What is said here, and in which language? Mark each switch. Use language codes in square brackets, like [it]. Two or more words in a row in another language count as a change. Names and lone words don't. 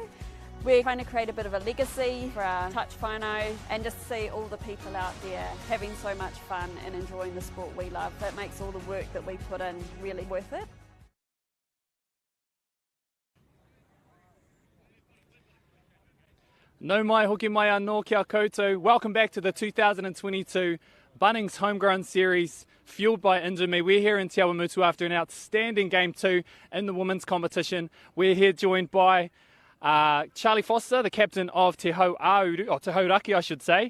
[en] We're trying to create a bit of a legacy for our touch whānau and just see all the people out there having so much fun and enjoying the sport we love. That makes all the work that we put in really worth it. [mi] No mai hoki mai anō kia koutou. [en] Welcome back to the 2022 Bunnings Homegrown Series, fueled by Indomie. We're here in Te Awamutu after an outstanding Game 2 in the women's competition. We're here joined by Charlie Foster, the captain of Te Awamutu, or Te Hodaki, I should say.